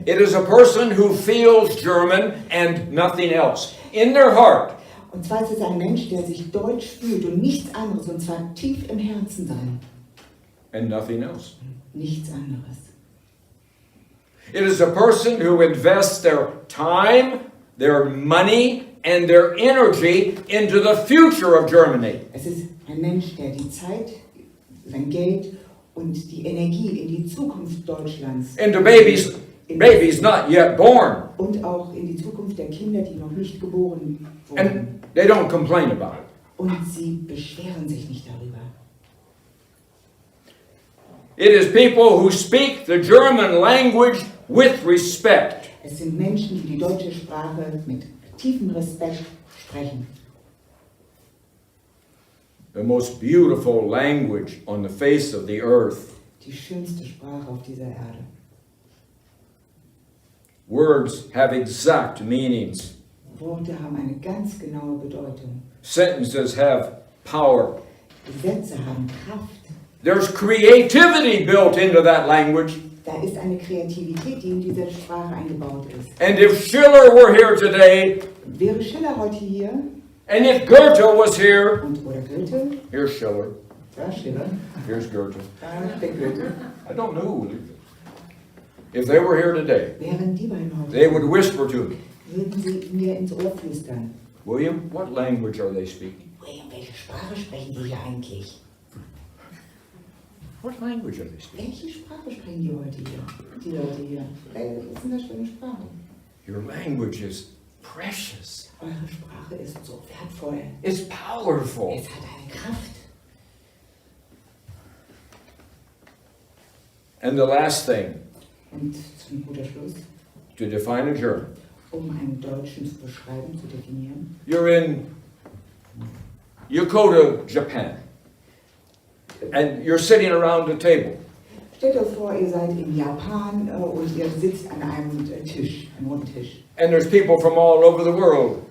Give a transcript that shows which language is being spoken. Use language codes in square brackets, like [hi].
[en] It is a person who feels German and nothing else in their heart. [de] Und zwar ist es ein Mensch, der sich deutsch fühlt und nichts anderes, und zwar tief im Herzen sein. [en] And nothing else. [de] Nichts anderes. [en] It is a person who invests their time, their money, and their energy into the future of Germany. [de] Es ist ein Mensch, der die Zeit, sein Geld und die Energie in die Zukunft Deutschlands [en] Into babies' babies not yet born. [de] Und auch in die Zukunft der Kinder, die noch nicht geboren wurden. [en] And they don't complain about it. [de] Und sie beschweren sich nicht darüber. [en] It is people who speak the German language with respect. [de] Es sind Menschen, die die deutsche Sprache mit tiefem Respekt sprechen. [en] The most beautiful language on the face of the earth. [de] Die schönste Sprache auf dieser Erde. [en] Words have exact meanings. [de] Worte haben eine ganz genaue Bedeutung. [en] Sentences have power. [de] Sätze haben Kraft. [en] There's creativity built into that language. [de] Da ist eine Kreativität, die in diese Sprache eingebaut ist. [en] And if Schiller were here today, [de] Wäre Schiller heute hier [en] and if Goethe was here, [de] oder Goethe, [en] here's Schiller, [de] da Schiller, [en] here's Goethe. [de] da der Goethe, [en] I don't know. If they were here today, [de] wären die beiden heute, [en] they would whisper to me, [de] würden sie mir ins Ohr flüstern. [en] William, what language are they speaking? [de] William, welche Sprache sprechen die hier eigentlich? [en] What language are they speaking? [de] Welche Sprache sprechen die heute hier? Die Leute hier. Was ist denn das für eine Sprache? [en] Your language is precious. [de] Eure Sprache ist so wertvoll. [en] It's powerful. [de] Es hat eine Kraft. [en] And the last thing, [de] Und zum guter Schluss, [en] to define a German. [de] einen Deutschen zu beschreiben, zu definieren. [en] You go to Japan, and you're sitting around a table. [de] Stellt euch vor, ihr seid in Japan und ihr sitzt an einem Tisch, einem runden Tisch. [en] And there's people from all over the world.